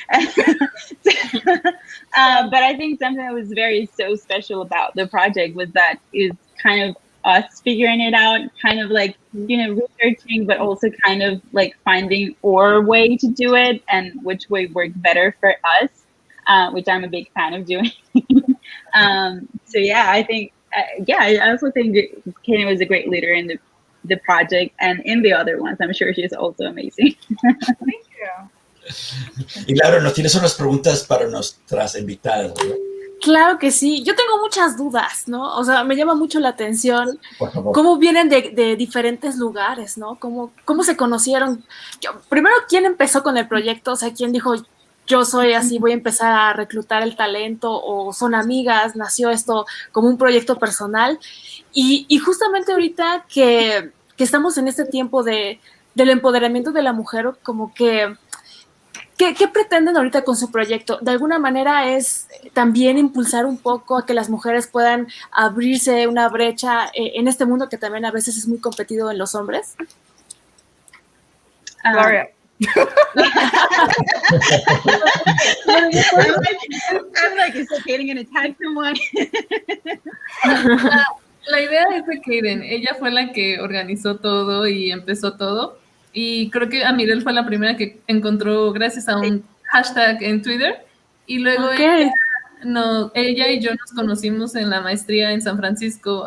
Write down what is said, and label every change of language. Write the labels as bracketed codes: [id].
[en] But I think something that was so special about the project was that is kind of us figuring it out, kind of like, you know, researching, but also kind of like finding our way to do it and which way worked better for us, which I'm a big fan of doing. So yeah, I think, I also think Kaden was a great leader in the project and in the other ones. I'm sure she's also amazing. Thank you. [es] Y Laura, nos tienes unas preguntas para nuestras invitadas, ¿no? Claro que sí. Yo tengo muchas dudas, ¿no? O sea, me llama mucho la atención Por favor. cómo vienen de diferentes lugares, ¿no? ¿Cómo se conocieron? Primero, ¿quién empezó con el proyecto? O sea, ¿quién dijo, yo soy así, voy a empezar a reclutar el talento? ¿O son amigas? ¿Nació esto como un proyecto personal? Y justamente ahorita que estamos en este tiempo del empoderamiento de la mujer, como que ¿Qué pretenden ahorita con su proyecto? De alguna manera es también impulsar un poco a que las mujeres puedan abrirse una brecha en este mundo que también a veces es muy competido en los hombres. Gloria. [en] I'm like, is Kaden gonna tag someone? [es] La idea es de Kaden. Ella fue la que organizó todo y empezó todo. Y creo que Amirel fue la primera que encontró gracias a un hashtag en Twitter. Y luego ella y yo nos conocimos en la maestría en San Francisco.